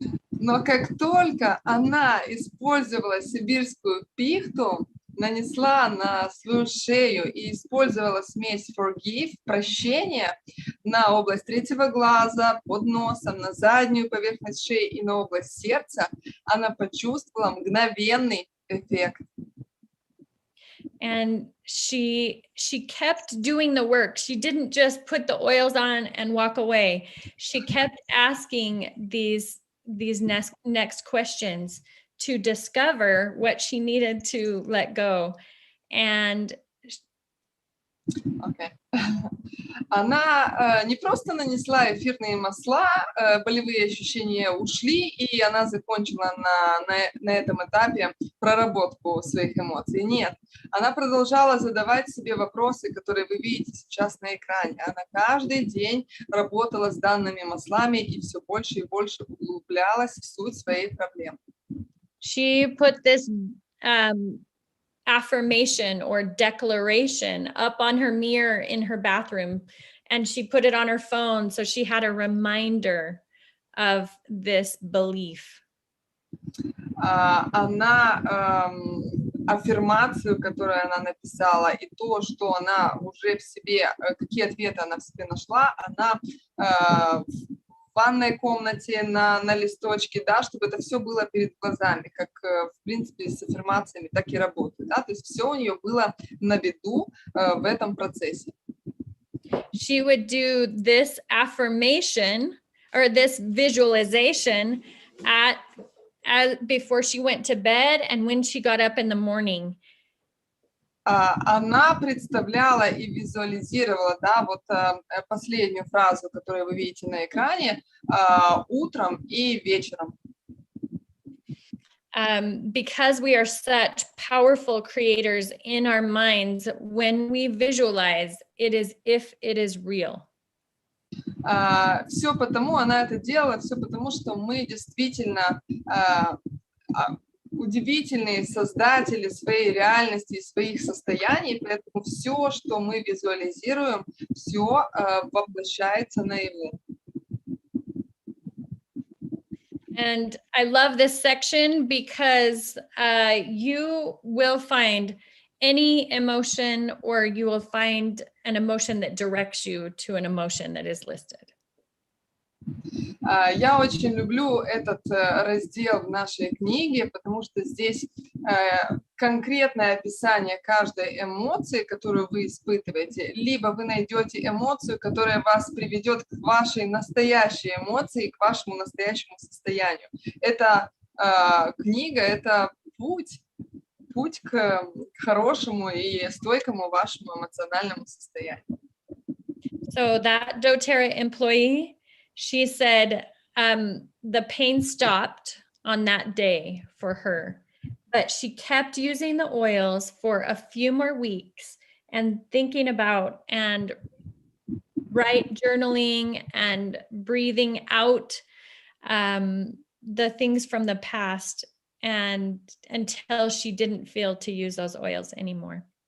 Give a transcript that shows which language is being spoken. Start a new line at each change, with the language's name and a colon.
Russian: Но как только она использовала сибирскую пихту, нанесла на свою шею и использовала смесь Forgive, прощение, на область третьего глаза, под носом, на заднюю поверхность шеи и на область сердца, она почувствовала мгновенный эффект.
English: And she kept doing the work. She didn't just put the oils on and walk away. She kept asking these next questions to discover what she needed to let go. And
Russian: Она не просто нанесла эфирные масла, болевые ощущения ушли, и она закончила на этом этапе проработку своих эмоций. Нет, она продолжала задавать себе вопросы, которые вы видите сейчас на экране. Она каждый день работала с данными маслами и все больше и больше углублялась в суть своей проблемы.
English: She put this affirmation or declaration up on her mirror in her bathroom, and she put it on her phone so she had a reminder of this belief.
Russian: Она аффирмацию, которую она написала, и то, что она уже в себе, какие ответы она в себе нашла, она в ванной комнате на листочке, да, чтобы это все было перед глазами, как, в принципе, с аффирмациями так и работает, да, то есть все у нее было на виду в этом процессе.
English: She would do this affirmation or this visualization before she went to bed and when she got up in the morning.
Russian: Она представляла и визуализировала, да, вот последнюю фразу, которую вы видите на экране, утром и вечером.
English: Because we are such powerful creators in our minds, when we visualize, it is if it is real.
Russian: Все потому, она это делала, все потому, что мы действительно удивительные создатели своей реальности и своих состояний, поэтому все, что мы визуализируем, все воплощается наяву.
English: And I love this section because you will find any emotion or you will find an emotion that directs you to an emotion that is listed.
Russian: Я очень люблю этот раздел в нашей книге, потому что здесь конкретное описание каждой эмоции, которую вы испытываете, либо вы найдете эмоцию, которая вас приведет к вашей настоящей эмоции, к вашему настоящему состоянию. Это книга, это путь к хорошему и стойкому вашему эмоциональному состоянию.
English: So that doTERRA employee, she said the pain stopped on that day for her, but she kept using the oils for a few more weeks and thinking about and journaling and breathing out the things from the past and until she didn't feel to use those oils anymore.